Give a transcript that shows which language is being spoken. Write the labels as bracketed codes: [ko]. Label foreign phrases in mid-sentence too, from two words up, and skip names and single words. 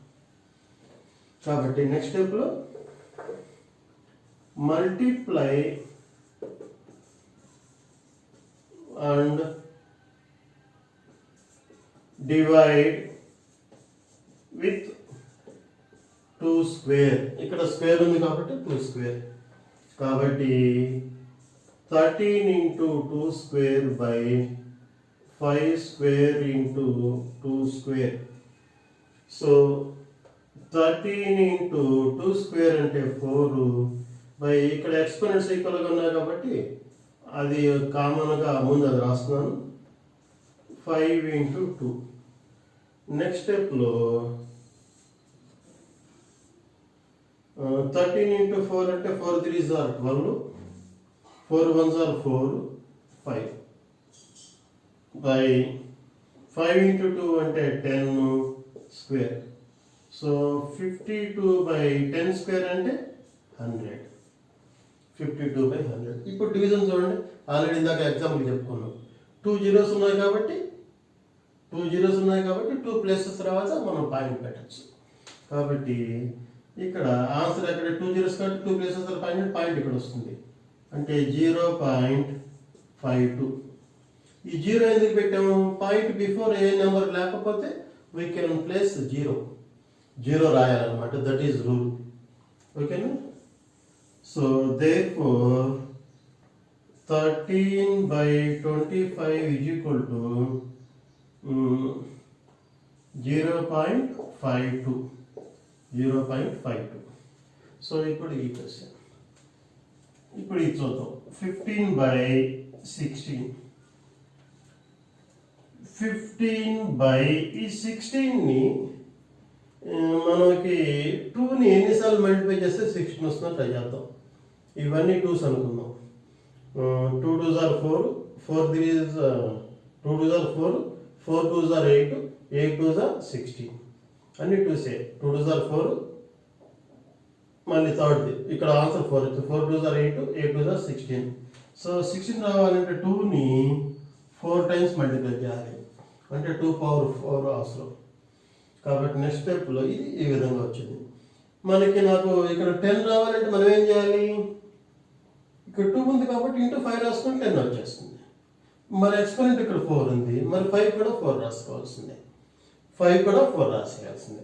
[en] కాబట్టి next steplo multiply and divide with 2 square. [te] ఇక్కడ స్క్వేర్ ఉంది కాబట్టి [en] 2 స్క్వేర్. కాబట్టి 13 into 2 square by 5 square into 2 square. So 13 into 2 square [te] అంటే 4 by ఇక్కడ ఎక్స్పోనెంట్స్ ఈక్వల్గా ఉన్నాయి కాబట్టి అది కామన్గా ముందు అది రాస్తున్నాను. [en] 5 into 2. next steplo 13 into 4 అంటే 4 3s are 12, 4 1s are 4, 5 by 5 into 2 అంటే 10 స్క్వేర్. సో 52 by 10 స్క్వేర్ అంటే 100. [te] 52 by 100. ఇప్పుడు డివిజన్ చూడండి. ఆల్రెడీ ఇందాక ఎగ్జాంపుల్ చెప్పుకున్నాం. 2 zeros ఉన్నాయి కాబట్టి 2 ప్లేసెస్ తర్వాత మనం పాయింట్ పెట్టచ్చు. కాబట్టి ఇక్కడ ఆన్సర్ ఎక్కడ 2 zeros కాబట్టి 2 ప్లేసెస్ పాయింట్ ఇక్కడ వస్తుంది. అంటే 0.52. ఈ 0 ఎందుకు పెట్టాము? [en] point before a number లేకపోతే we can place 0 రాయాలన్నమాట. that is rule. ఓకేనా? సో therefore 13 by 25 is equal to 0.52. [te] సో ఇప్పుడు ఈ క్వశ్చన్ ఇప్పుడు ఇది చూద్దాం. [en] 15 by 16. [te] 15 by ఈ 16ని మనకి 2ని ఎన్నిసార్లు మల్టిప్లై చేస్తే 16 వస్తుందో ట్రై చేద్దాం. ఇవన్నీ 2s అనుకుందాం. [en] 2 2s are 4, 4 3s 2 2s are 4, 4 2s are 8, 8 2s are 16. అన్ని 2s. 2 2s are 4, [te] మళ్ళీ థర్డ్ది ఇక్కడ ఆన్సర్ 4 వచ్చింది. [en] 4 2s are 8, 8 2s are 16. [te] సో 16 రావాలంటే 2ని 4 times మల్టిప్లై చేయాలి. అంటే 2 power 4 అవసరం. కాబట్టి నెక్స్ట్ స్టెప్లో ఇది ఈ విధంగా వచ్చింది. నాకు ఇక్కడ 10 రావాలంటే మనం ఏం చేయాలి? ఇక్కడ 2 ఉంది కాబట్టి ఇంటూ 5 రాసుకుంటే 10 వచ్చేస్తుంది. మరి ఎక్స్పోనెంట్ ఇక్కడ 4 ఉంది, మరి 5 కూడా 4 రాసుకోవాల్సిందే, 5 కూడా 4 రాసేయాల్సిందే.